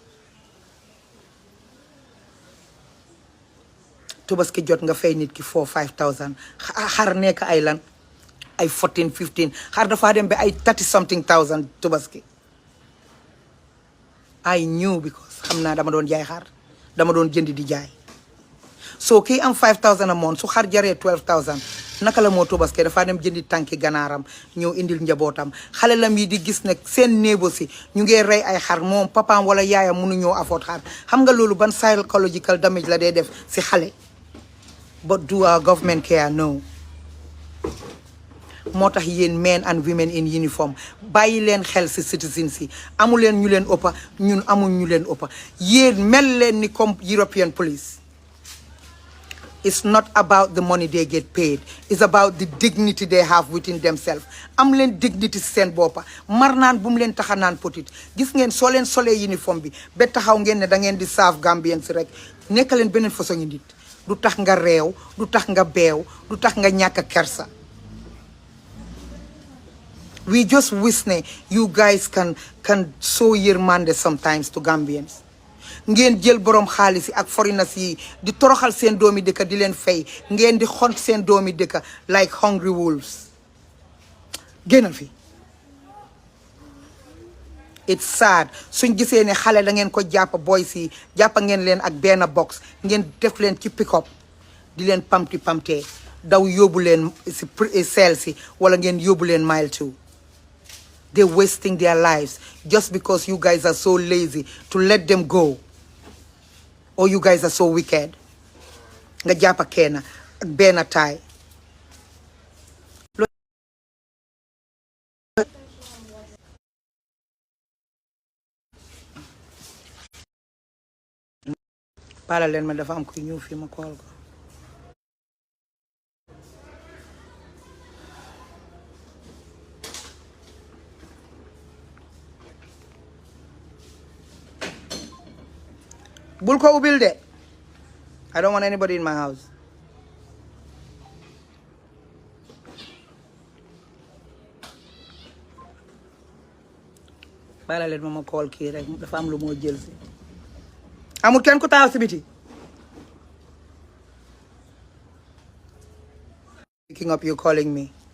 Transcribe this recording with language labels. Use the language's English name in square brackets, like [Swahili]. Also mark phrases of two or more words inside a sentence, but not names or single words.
[Wolof] Tabaski jot nga fay nit ki 4-5,000 xar nekk ay lan ay 14-15 xar dafa dem ba ay [English] 30 something thousand [Wolof] Tabaski. [English] I knew because [Wolof] xam naa dama doon jaay xar dama doon jënd di jaay so kii am 5,000 [English] a month [Wolof] su xar jaree 12,000 naka la moo Tabaski dafa dem jëndi tànki ganaaram ñëw indil njabootam xale lam yi di gis ne seen néebo si ñu ngi rey ay xar moom papaam wala yaayam mënuñoo afford xar xam nga loolu ban [English] psychological damage [Wolof] la dee def si xale [English] but do our government care? No. [Wolof] moo tax yéen [English] men and women in uniform [Wolof] bàyyi leen xel si citizens yi amu leen ñu leen ëppa ñun amul ñu leen ëppa yéen mel leen ni comme [English] European police. It's not about the money they get paid. It's about the dignity they have within themselves. [Wolof] Am leen dignity seen boppa mar naan bu mu leen taxa naan potit gis ngeen soo leen solee uniforme bi ba taxaw ngeen ne da ngeen di serve Gambians rek nekk leen beneen façon ngi nit du tax nga réew du tax nga beew du tax nga ñàkk kersa. [English] We just wish ne you guys can show yërmande sometimes to Gambians. [Wolof] ngeen jël borom xaalis yi ak foreigners yi di toroxal seen doomi dëkk di leen fay ngeen di xont seen doomi dëkk [English] like hungry wolves. [Wolof] génnal fi. It's sad suñ gisee ne xale da ngeen ko jàpp boys yi jàppa ngeen leen ak benn box ngeen def leen ci [English] pick up [Wolof] di leen pamti pamtee daw yóbbu leen si seel si wala ngeen yóbbu leen mile 2. [English] They're wasting their lives just because you guys are so lazy to let them go. Or you guys are so wicked. [Wolof] Nga jàppa kenn ak benn taay. Pala leen ma dafa am kuy ñëw fii ma kool ko. Bul ko ubil de. [English] I don't want anybody in my house. [Wolof] Bala leen ma call kii rek dafa am lu moo jël si. Amul kenn ku taxaw si biti. [English] Picking up you calling me.